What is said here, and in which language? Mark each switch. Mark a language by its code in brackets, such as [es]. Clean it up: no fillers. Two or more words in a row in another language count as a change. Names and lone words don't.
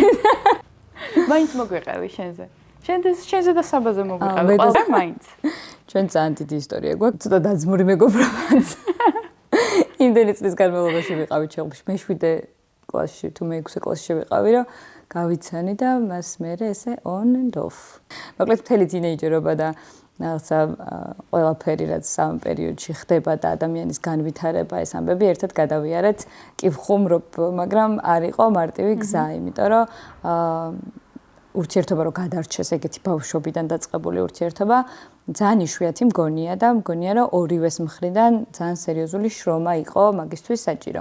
[ka] მაინც მოგვიყევი შენზე. შენზე და საბაზე მოგვიყევი ყველა მაინც. ჩვენ ძალიან დიდი ისტორია გვაქვს, ცოტა დაძმური მეგობრობაც. იმდენი წლის განმავლობაში ვიყავით ჩხუბში, მე-7 კლასში თუ მე-6 კლასში ვიყავი, რომ გავიცანი და მას მერე ესე [en] on and off. [ka] მოკლედ მთელი თინეიჯერობა და რაღაცა ყველაფერი რაც ამ პერიოდში ხდება და ადამიანის განვითარება ეს ამბები ერთად გადავიარეთ, კი ვხუმრობ, მაგრამ არ იყო მარტივი გზა, იმიტომ რომ ურთიერთობა რო გადარჩეს ეგეთი ბავშვობიდან დაწყებული ურთიერთობა ძალიან იშვიათი მგონია და მგონია რომ ორივეს მხრიდან ძალიან სერიოზული შრომა იყო მაგისთვის საჭირო.